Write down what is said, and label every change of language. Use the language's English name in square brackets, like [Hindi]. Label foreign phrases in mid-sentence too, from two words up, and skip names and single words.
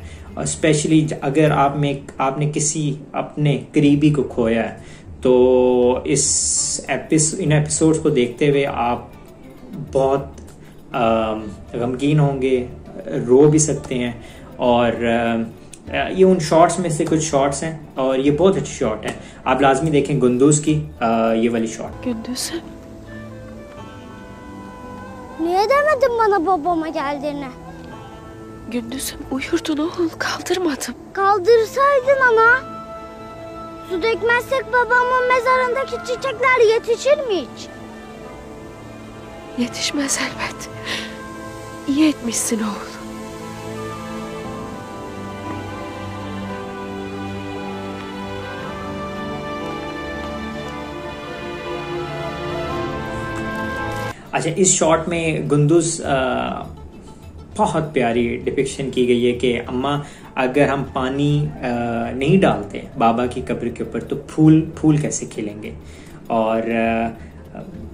[Urdu] اور اسپیشلی اگر آپ نے کسی اپنے قریبی کو کھویا ہے، تو ان ایپیسوڈز کو دیکھتے ہوئے آپ بہت غمگین ہوں گے، رو بھی سکتے ہیں. اور یہ ان شاٹس میں سے کچھ شاٹس ہیں، اور یہ بہت اچھی شاٹ ہے. آپ لازمی دیکھیں گندوس کی یہ والی شاٹ. [Turkish] Gündüz'üm. Niye demedin bana babama geldiğini? Gündüz'üm uyurdun oğul, kaldırmadım. Kaldırsaydın ana. Su dökmezsek babamın mezarındaki çiçekler yetişir mi hiç? Yetişmez elbet. İyi etmişsin oğul. [Urdu] اچھا، اس شاٹ میں گندوس بہت پیاری ڈیپکشن کی گئی ہے کہ اماں، اگر ہم پانی نہیں ڈالتے بابا کی قبر کے اوپر تو پھول کیسے کھلیں گے.